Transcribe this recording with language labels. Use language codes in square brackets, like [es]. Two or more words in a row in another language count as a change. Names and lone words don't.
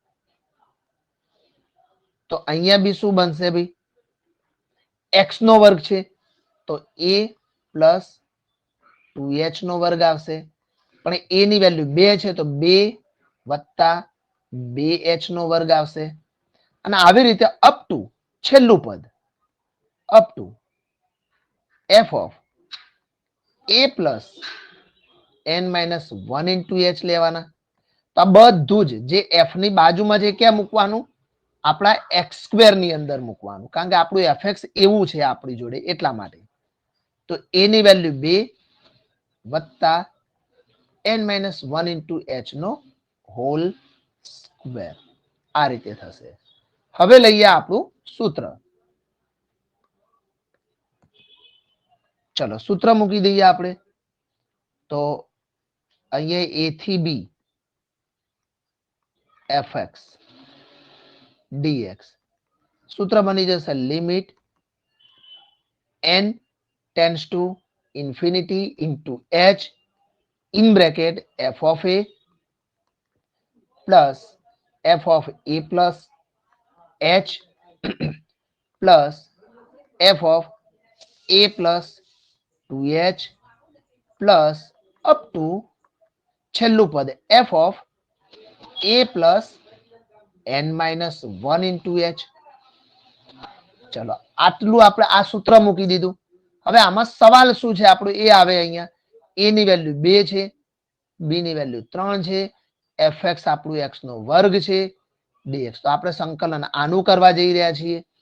[gu] તો અહીંયા બી શું બનશે ભાઈ x નો વર્ગ છે તો [en] a plus 2h [gu] નો વર્ગ આવશે. પણ a ની વેલ્યુ 2 છે તો 2 વત્તા 2h નો વર્ગ આવશે. અને આવી રીતે [en] up to [gu] છેલ્લું પદ [en] up to f of a plus n-1 into h [gu] લેવાના. તો આ બધું જ જે f ની બાજુમાં છે ક્યાં મૂકવાનું આપણા x² ની અંદર મૂકવાનું, કારણ કે આપણું fx એવું છે આપણી જોડે એટલા માટે. તો a ની વેલ્યુ 2 વત્તા [en] n-1 into h [gu] નો [en] whole square. [gu] આ રીતે થશે. હવે લઈએ આપણું સૂત્ર. ચલો સૂત્ર મૂકી દઈએ આપણે. તો અહીંયા a થી b fx dx સૂત્ર બની જશે [en] લિમિટ n tends to infinity into h in bracket f of a plus f of a plus h plus f of a plus 2h plus up to [gu] છેલ્લું પદ [en] f of a plus n-1 into h. [gu] ચલો આટલું આપણે આ સૂત્ર મૂકી દીધું. હવે આમાં સવાલ શું છે આપણું એ આવે અહીંયા a ની વેલ્યુ 2 છે, b ની વેલ્યુ 3 છે, fx આપણું x નો વર્ગ છે, dx. તો આપણે સંકલન આનું કરવા જઈ રહ્યા છીએ.